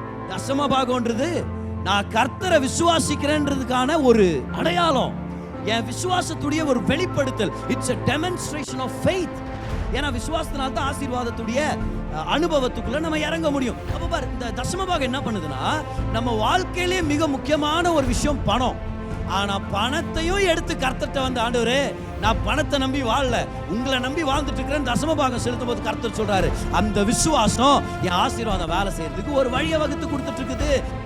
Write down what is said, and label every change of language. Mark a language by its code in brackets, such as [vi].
[ta] தசமபாகம்ன்றது நான் கர்த்தரை விசுவாசிக்கிறேன்றதுக்கான ஒரு அடையாளம், என் விசுவாசத்துடைய ஒரு வெளிப்படுத்தல். [en] It's a demonstration of faith. [ta] ஏன்னா விசுவாசத்தினால தான் ஆசீர்வாதத்துடைய அனுபவத்துக்குள்ள நம்ம இறங்க முடியும். அப்ப பாரு, இந்த தசமபாகம் என்ன பண்ணுதுன்னா, நம்ம வாழ்க்கையிலே மிக முக்கியமான ஒரு விஷயம் பணம். ஆனா பணத்தையும் எடுத்து கர்த்தர்ட்ட வந்து, ஆண்டவரே நான் பணத்தை நம்பி வாழல, உங்களை நம்பி வாழ்ந்துட்டு இருக்கிறேன், தசமபாகம் செலுத்தும் போது கர்த்தர் சொல்றாரு, அந்த விசுவாசம் என் ஆசீர்வாதம் வேலை செய்யறதுக்கு ஒரு வழியை வகுத்து கொடுத்துட்டு இருக்குது.